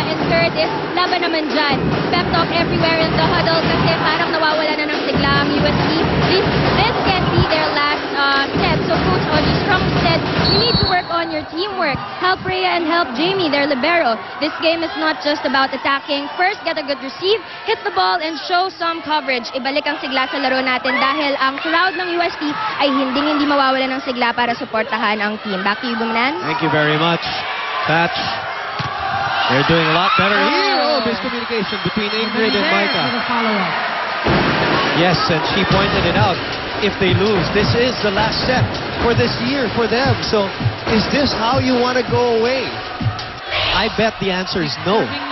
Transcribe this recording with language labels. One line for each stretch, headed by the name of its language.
Filipino: And third is laban naman dyan.
English: Pep talk everywhere in the huddle
Filipino: kasi parang nawawala na ng sigla ang UST.
English: This can be their last set. So Coach Audrey Strong said, you need to work on your teamwork. Help Rhea and help Jamie, their libero. This game is not just about attacking. First, get a good receive, hit the ball, and show some coverage.
Filipino: Ibalik ang sigla sa laro natin dahil ang crowd ng UST ay hindi mawawala ng sigla para suportahan ang team.
English: Back to you, Bumnan. Thank you very much, Patch. They're doing a lot better here. Oh, miscommunication between Ingrid and Micah. Yes, and she pointed it out. If they lose, this is the last set for this year for them. So, is this how you want to go away? I bet the answer is no.